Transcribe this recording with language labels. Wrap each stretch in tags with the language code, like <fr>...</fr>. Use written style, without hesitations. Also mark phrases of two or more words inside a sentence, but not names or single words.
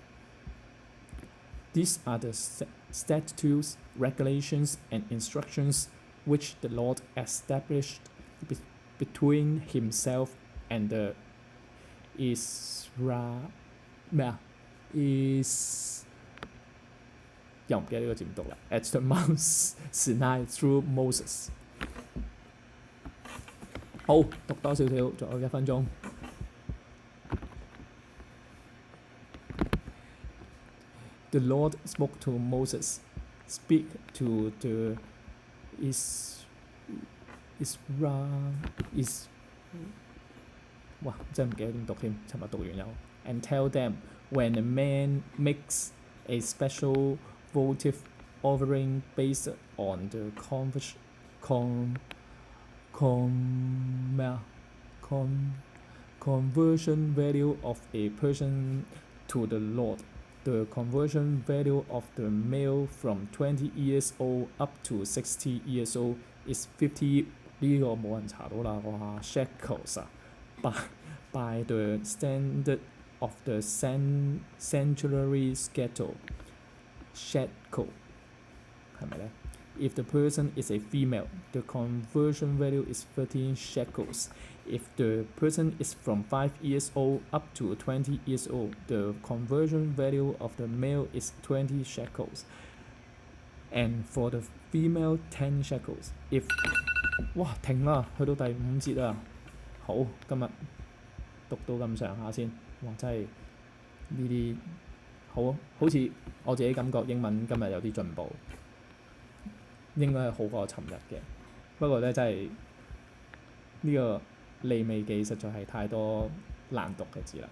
<en>These are the statutes, regulations, and instructions which the Lord established between himself and the at the Mount Sinai through Moses.</en> <yue>好，讀多少少，仲有1分鐘。</yue> <en>The Lord spoke to Moses, speak to the 哇！</en> <yue>真係唔記得點讀添，尋日讀完有。</yue> <en>And tell them when a man makes a special votive offering based on the conversion value of a person to the Lord. The conversion value of the male from 20 years old up to 60 years old is 50</en> <yue>呢個冇人查到啦，哇</yue> <en>shekels 啊 by the standard of the sanctuary shekel</en> <yue>係咪咧？</yue> <en>If the person is a female, the conversion value is 13 shekels. If the person is from 5 years old up to 20 years old, the conversion value of the male is 20 shekels. And for the female, 10 shekels.</en> <yue>If 哇停啦，去到第5節啦。好，今日讀到咁上下先。哇，真係呢啲好似我自己感覺英文今日有啲進步。應該係好過尋日嘅，不過咧真係呢個利未記實在係太多難讀嘅字啦。</yue>